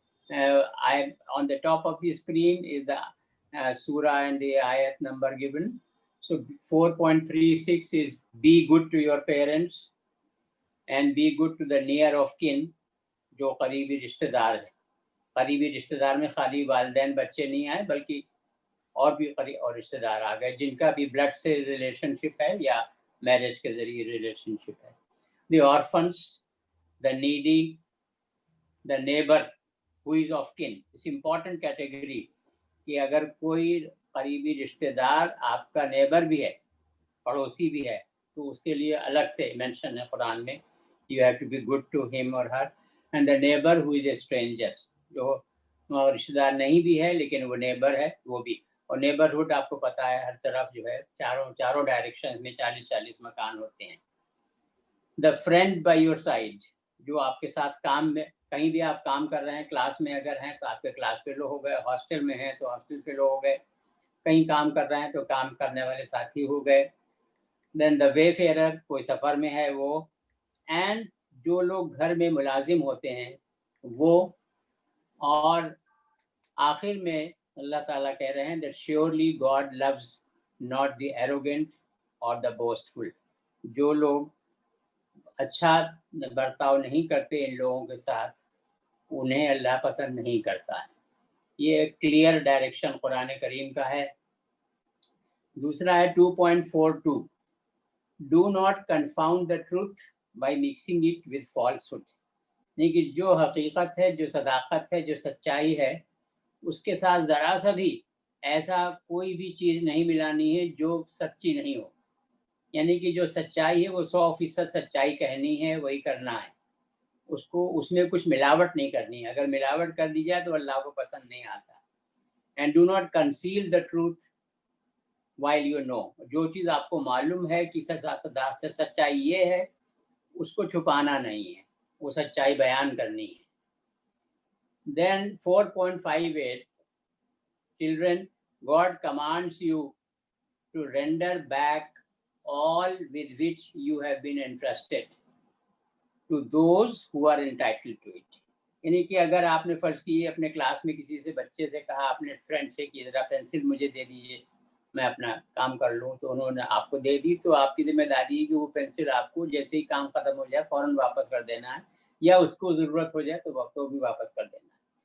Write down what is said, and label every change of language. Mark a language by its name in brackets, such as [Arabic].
[English] I on the top of the screen is the surah and the ayat number given. So 4.36 is be good to your parents and be good to the near of kin, [Hindi] जो करीबी रिश्तेदार है. करीबी रिश्तेदार में खाली वालिदैन बच्चे नहीं आए, बल्कि और भी और रिश्तेदार आ गए जिनका भी ब्लड से रिलेशनशिप है या मैरिज के जरिए रिलेशनशिप है. [English] The orphans, the needy, the neighbor who is of kin. It's important category [Hindi] कि अगर कोई करीबी रिश्तेदार आपका नेबर भी है, पड़ोसी भी है, तो उसके लिए अलग से मेंशन है कुरान में. [English] You have to be good to him or her. And the neighbor who is a stranger, [Hindi] जो रिश्तेदार नहीं भी है लेकिन वो नेबर है, वो भी. और नेबरहुड आपको पता है हर तरफ जो है चारों डायरेक्शन में 40-40 मकान होते हैं. [English] the friend by your side, [Hindi] जो आपके साथ काम में, कहीं भी आप काम कर रहे हैं, क्लास में अगर हैं तो आपके क्लास फेलो हो गए, हॉस्टल में हैं तो हॉस्टल फेलो हो गए, कहीं काम कर रहे हैं तो काम करने वाले साथी हो गए. [English] then the wayfarer, [Hindi] कोई सफ़र में है वो. एंड जो लोग घर में मुलाजिम होते हैं वो. और आखिर में अल्लाह ताला कह रहे हैं [English] that surely God loves not the arrogant or the boastful. [Hindi] जो लोग अच्छा बर्ताव नहीं करते इन लोगों के साथ, उन्हें अल्लाह पसंद नहीं करता है. ये क्लियर डायरेक्शन कुरान करीम का है. [English] दूसरा है 2.42, do not confound the truth by mixing it with falsehood. [Hindi] नहीं कि जो हकीकत है, जो सदाकत है, जो सच्चाई है, उसके साथ ज़रा सा भी ऐसा कोई भी चीज़ नहीं मिलानी है जो सच्ची नहीं हो। यानी कि जो सच्चाई है वो 100% सच्चाई कहनी है, वही करना है, उसको उसमें कुछ मिलावट नहीं करनी है। अगर मिलावट कर दी जाए तो अल्लाह को पसंद नहीं आता। [English] and do not conceal the truth while you know, [Hindi] जो चीज़ आपको मालूम है कि सच्चाई ये है, उसको छुपाना नहीं है, वो सच्चाई बयान करनी है। [English] Then 4.58, children, God commands you to render back all with which you have been entrusted to those who are entitled to it। [Hindi] यानी कि अगर आपने फर्ज की अपने क्लास में किसी से, बच्चे से कहा, अपने फ्रेंड से कि ज़रा पेंसिल मुझे दे दीजिए, मैं अपना काम कर लूँ, तो उन्होंने आपको दे दी, तो आपकी जिम्मेदारी है कि वो पेंसिल आपको जैसे ही काम ख़त्म हो जाए फ़ौरन वापस कर देना है, या उसको ज़रूरत हो जाए तो भी वापस कर देना है।